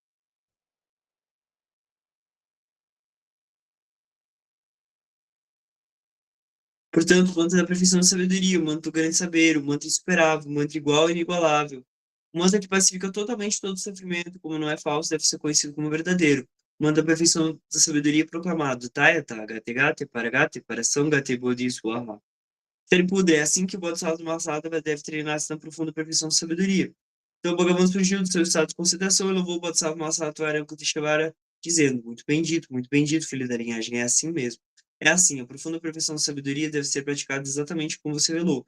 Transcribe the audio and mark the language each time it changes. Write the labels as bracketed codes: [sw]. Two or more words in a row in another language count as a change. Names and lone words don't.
[pt] Portanto, o manto da perfeição da sabedoria, o manto do grande saber, o manto insuperável, o manto igual e inigualável. O manto que pacifica totalmente todo sofrimento, como não é falso, deve ser conhecido como verdadeiro. O manto da perfeição da sabedoria proclamado. [sa] Tayata, gate gate, paragate, paração, gate bodhi swaha. [pt] Se ele puder, é assim que o Bodhisattva Mahasattva deve treinar-se na profunda perfeição da sabedoria. Então, o Bhagavan surgiu do seu estado de concentração e louvou o Bodhisattva Mahasattva Aryabhutishvara, dizendo: muito bendito, filho da linhagem, é assim mesmo. É assim, a profunda perfeição da sabedoria deve ser praticada exatamente como você velou.